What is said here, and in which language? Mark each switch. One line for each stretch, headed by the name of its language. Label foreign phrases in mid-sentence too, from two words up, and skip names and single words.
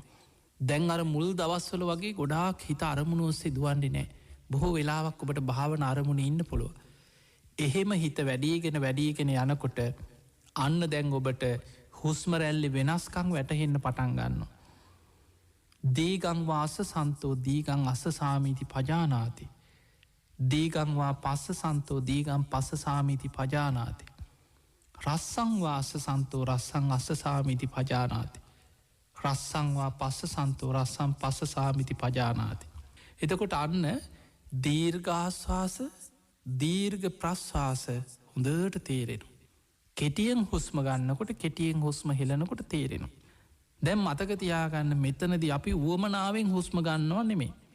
Sinhala: දැන් අර මුල් දවස්වල වගේ ගොඩාක් හිත අරමුණ ඔස්සේ දුවන්ඩි නෑ බොහෝ වෙලාවක් ඔබට භාවන අරමුණ ඉන්න පුළුව. එහෙම හිත වැඩීගෙන යනකොට අන්න දැන් ඔබට හුස්මරැල්ලි වෙනස්කං වැටහෙන්න පටන් ගන්න.
Pali: දීගංවාස සන්තෝ දීගං අස සාමීති පජානාති. දීගංවා පස්ස සන්තෝ දීගම් පස්ස සාමීති පජානාති. රස්සංවාස සන්තෝ රස්සං අස්ස සාමීති පජානාති. රස්සංවා පස්ස සන්තෝ රස්සම් පස්ස සාමිති පජානාති.
Sinhala: එතකොට අන්න දීර්ඝාස්වාස දීර්ඝ ප්‍රශ්වාස හොඳට තේරෙන. කෙටියෙන් හුස්ම ගන්නකොට කෙටියෙන් හුස්ම හෙලනකොට තේරෙන. දැම් මතකතියාගන්න මෙතනද අපි වුවමනාවෙන් හුස්ම ගන්නවා නෙමේ.